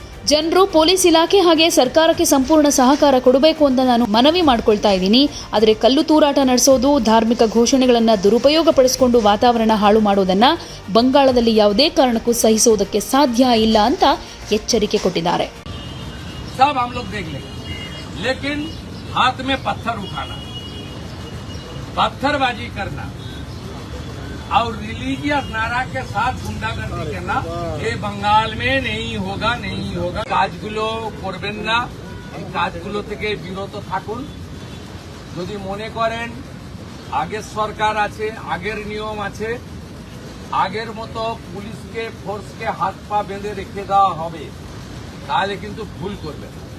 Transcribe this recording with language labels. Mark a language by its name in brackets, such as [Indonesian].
[Kannada] ಜನರು ಪೊಲೀಸ್ ಇಲಾಖೆ ಹಾಗೆ ಸರ್ಕಾರಕ್ಕೆ ಸಂಪೂರ್ಣ ಸಹಕಾರ ಕೊಡಬೇಕು ಅಂತ ನಾನು ಮನವಿ ಮಾಡ್ಕೊಳ್ತಾ ಇದ್ದೀನಿ. ಆದರೆ ಕಲ್ಲು ತೂರಾಟ ನಡೆಸೋದು, ಧಾರ್ಮಿಕ ಘೋಷಣೆಗಳನ್ನು ದುರುಪಯೋಗ ಪಡಿಸಿಕೊಂಡು ವಾತಾವರಣ ಹಾಳು ಮಾಡೋದನ್ನ ಬಂಗಾಳದಲ್ಲಿ ಯಾವುದೇ ಕಾರಣಕ್ಕೂ ಸಹಿಸೋದಕ್ಕೆ ಸಾಧ್ಯ ಇಲ್ಲ ಅಂತ ಎಚ್ಚರಿಕೆ ಕೊಟ್ಟಿದ್ದಾರೆ. [Hindi] लेकिन हाथ में पत्थर उठाना, पत्थरबाजी करना और रिलीजियस नारा के साथ गुंडागर्दी करना ये बंगाल में नहीं होगा, नहीं होगा। [Bangla] কাজগুলো করবেন না, এই কাজগুলো থেকে বিরত থাকুন। যদি মনে করেন আগের সরকার আছে, আগের নিয়ম আছে, আগের মতো পুলিশকে ফোর্সকে হাত পা বেঁধে রেখে দেওয়া হবে, তাহলে কিন্তু ভুল করবেন।